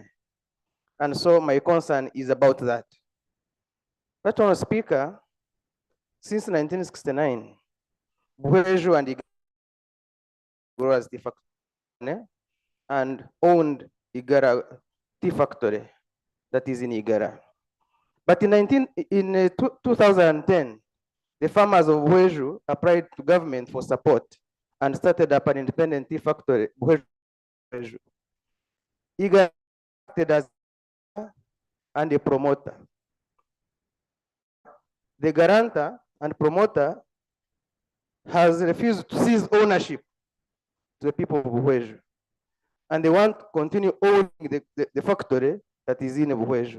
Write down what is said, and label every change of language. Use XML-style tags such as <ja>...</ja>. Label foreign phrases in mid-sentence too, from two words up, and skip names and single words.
<en>And so my concern is about that. Honorable Speaker, since 1969, Buheju and Igara Growers Tea Factory and owned Igara Tea Factory that is in Igara. But in 2010, the farmers of Buheju applied to government for support and started up an independent tea factory, Buheju. Igara acted as and a promoter. The guarantor and promoter has refused to seize ownership to the people of Buheju. And they want to continue owning the factory that is in Buheju.</en>